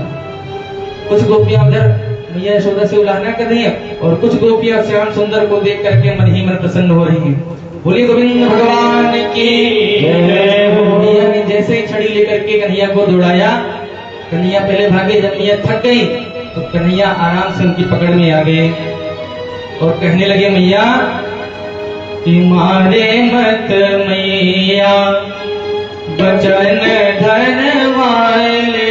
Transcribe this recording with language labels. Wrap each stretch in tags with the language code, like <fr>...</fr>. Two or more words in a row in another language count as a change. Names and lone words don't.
<hi>कुछ गोपियां उधर मैया यशोदा से उल्हाना कर रही है और कुछ गोपियां श्याम सुंदर को देख करके मन ही मन प्रसन्न हो रही हैं। बोलिए गोविंद भगवान की जय। मैया ने जैसे ही छड़ी लेकर के कन्हैया को दौड़ाया, कन्हैया पहले भागे, जब मैया थक गई तो कन्हैया आराम से उनकी पकड़ में आ गए और कहने</hi> <bra>लगे, मैया कि मारे मत मैया बचन धन वाले,</bra>